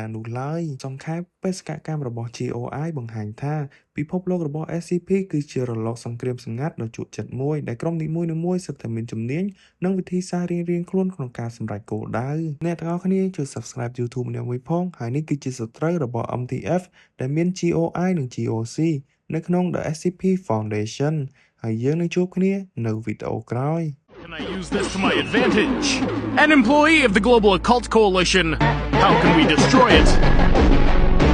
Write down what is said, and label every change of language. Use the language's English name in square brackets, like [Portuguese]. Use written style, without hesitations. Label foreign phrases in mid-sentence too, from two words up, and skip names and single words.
[Khmer] នោះឡើយសង្ខេបបេសកកម្មរបស់ GOI បង្ហាញថាពិភពលោករបស់ SCP គឺជារលកសង្គ្រាមសម្ងាត់ដ៏ជក់ចិត្តមួយដែលក្រុមនីមួយៗសុទ្ធតែមានជំនាញនិងវិធីសាស្ត្ររៀងៗខ្លួនក្នុងការសម្រេចគោលដៅអ្នកទាំងអស់គ្នាជួយ [English] Subscribe YouTube [Khmer] ម្នាក់មួយផងហើយនេះគឺជាសត្រូវរបស់ MTF ដែលមាន GOI និង GOC នៅក្នុង The SCP Foundation ហើយយើងនឹងជួបគ្នានៅវីដេអូក្រោយ [English] Can I use this to my advantage? An employee of the Global Occult Coalition. How can we destroy it?